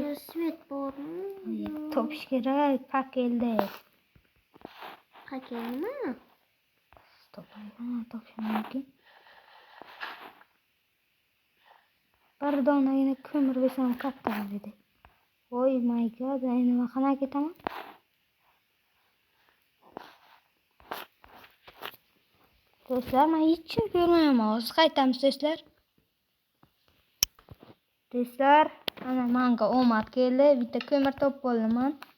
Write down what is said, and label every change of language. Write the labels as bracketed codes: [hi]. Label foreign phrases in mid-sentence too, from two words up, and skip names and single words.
[uz] Svet bormi? Topish kerak, pakelda. Pakel nima? Topish mumkin. Bir donagina ko'mir bo'lsam katta bo'ladi. [en] Oh my god, [uz] endi men qanaqa ketaman? Do'stlar, men hech kim ko'rmayapman. Hozir qaytamiz do'stlar. Do'stlar, ana menga omad keldi. Bitta ko'mir topib oldim.